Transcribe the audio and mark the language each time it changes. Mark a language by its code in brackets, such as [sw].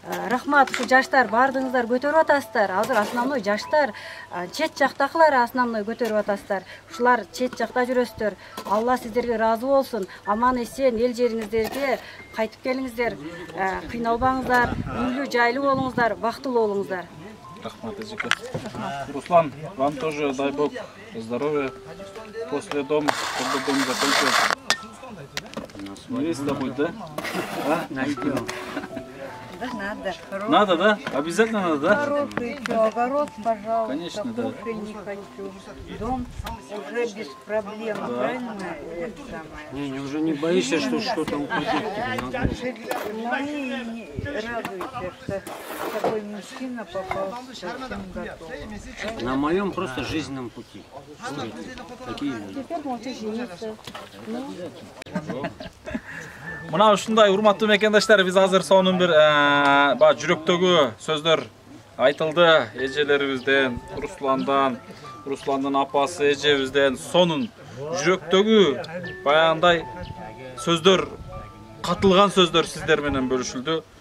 [ky] Рахмат, ушу жаштар бардыгыңыздар көтөрүп атасыздар. Азыр основной жаштар чет жактакылар основной көтөрүп атасыздар. Ушулар чет жакта жүрөсүздөр. Алла сиздерге ыраазы болсун. Аман эсен эл жериңиздерге кайтып келиңиздер. Кыйналбаңыздар, үйлүү жайлуу болуңуздар, бактылуу болуңуздар. Рахмат, эжеке. [ru] Руслан, вам тоже дай Бог здоровья. После дома, чтобы дом закончился. Невеста будет, да? А? Найдем. Да, надо. Надо, да? Обязательно надо, да? Хороший еще огород, пожалуйста. Конечно, да. Кушай не хочу. Дом уже без проблем, правильно? Это самое. Не, уже не боишься, что что-то упадет тебе на голову? Мы радуемся, что такой мужчина попал совсем готов. На моем просто жизненном пути. Такие люди. Теперь можете жениться. [ky] Мына ушундай урматтуу мекендаштар, биз азыр сонун бир жүрөктөгү сөздөр айтылды эжелерибизден, Русландын апасы эжебизден сонун жүрөктөгү баягындай сөздөр, катылган сөздөр сиздер менен бөлүшүлдү.